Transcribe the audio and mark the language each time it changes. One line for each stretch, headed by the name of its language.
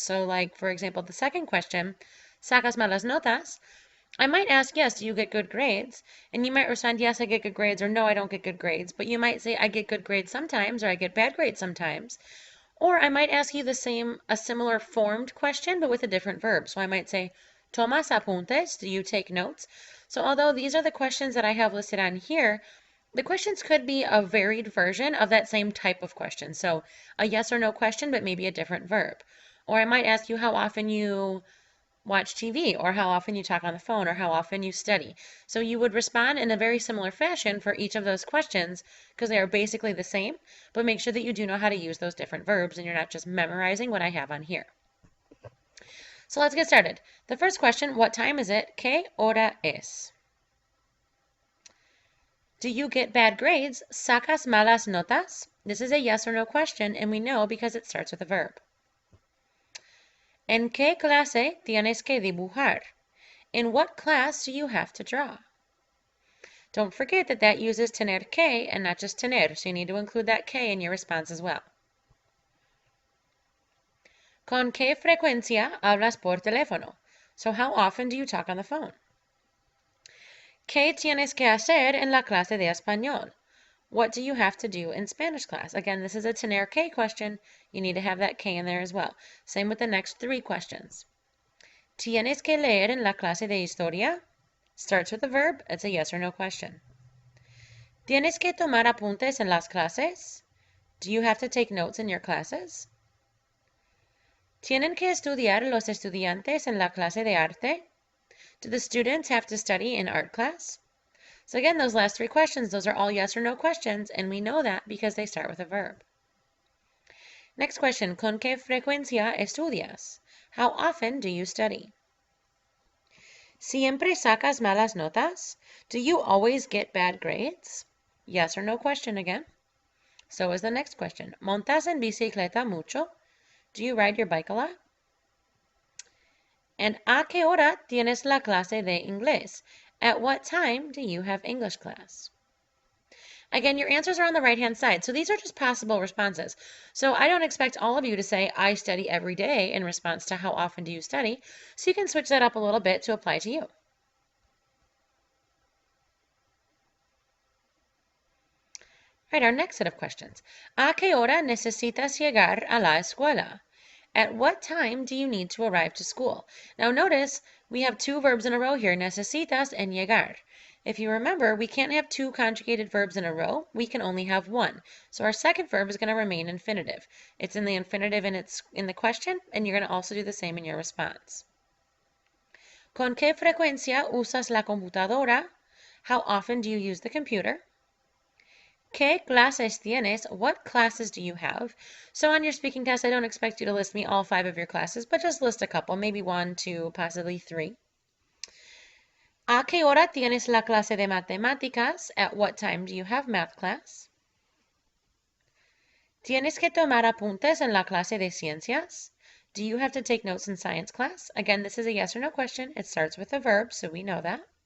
English: So like for example, the second question,
Spanish: ¿sacas malas notas?
English: I might ask, yes, do you get good grades? And you might respond, yes, I get good grades, or no, I don't get good grades. But you might say, I get good grades sometimes, or I get bad grades sometimes. Or I might ask you a similar formed question, but with a different verb. So I might say,
Spanish: ¿Tomas apuntes?
English: Do you take notes? So although these are the questions that I have listed on here, the questions could be a varied version of that same type of question. So a yes or no question, but maybe a different verb. Or I might ask you how often you watch TV, or how often you talk on the phone, or how often you study. So you would respond in a very similar fashion for each of those questions because they are basically the same, but make sure that you do know how to use those different verbs and you're not just memorizing what I have on here. So let's get started. The first question, what time is it?
Spanish: ¿Qué hora es?
English: Do you get bad grades?
Spanish: ¿Sacas malas notas?
English: This is a yes or no question, and we know because it starts with a verb.
Spanish: ¿En qué clase tienes que dibujar?
English: In what class do you have to draw? Don't forget that that uses tener que and not just tener, so you need to include that que in your response as well.
Spanish: ¿Con qué frecuencia hablas por teléfono?
English: So how often do you talk on the phone?
Spanish: ¿Qué tienes que hacer en la clase de español?
English: What do you have to do in Spanish class? Again, this is a tener que question. You need to have that que in there as well. Same with the next three questions.
Spanish: ¿Tienes que leer en la clase de historia?
English: Starts with a verb. It's a yes or no question.
Spanish: ¿Tienes que tomar apuntes en las clases?
English: Do you have to take notes in your classes?
Spanish: ¿Tienen que estudiar los estudiantes en la clase de arte?
English: Do the students have to study in art class? So again, those last three questions, those are all yes or no questions, and we know that because they start with a verb. Next question,
Spanish: ¿con qué frecuencia estudias?
English: How often do you study?
Spanish: ¿Siempre sacas malas notas?
English: Do you always get bad grades? Yes or no question again. So is the next question.
Spanish: ¿Montas en bicicleta mucho?
English: Do you ride your bike a lot?
Spanish: And ¿a qué hora tienes la clase de inglés?
English: At what time do you have English class? Again, your answers are on the right-hand side, so these are just possible responses. So I don't expect all of you to say, I study every day in response to how often do you study, so you can switch that up a little bit to apply to you. All right, our next set of questions.
Spanish: ¿A qué hora necesitas llegar a la escuela?
English: At what time do you need to arrive to school? Now notice we have two verbs in a row here, necesitas and llegar. If you remember, we can't have two conjugated verbs in a row. We can only have one. So our second verb is going to remain infinitive. It's in the infinitive and it's in the question, and you're going to also do the same in your response.
Spanish: ¿Con qué frecuencia usas la computadora?
English: How often do you use the computer?
Spanish: ¿Qué clases tienes?
English: What classes do you have? So on your speaking test, I don't expect you to list me all 5 of your classes, but just list a couple, maybe 1, 2, possibly 3.
Spanish: ¿A qué hora tienes la clase de matemáticas?
English: At what time do you have math class?
Spanish: ¿Tienes que tomar apuntes en la clase de ciencias?
English: Do you have to take notes in science class? Again, this is a yes or no question. It starts with a verb, so we know that.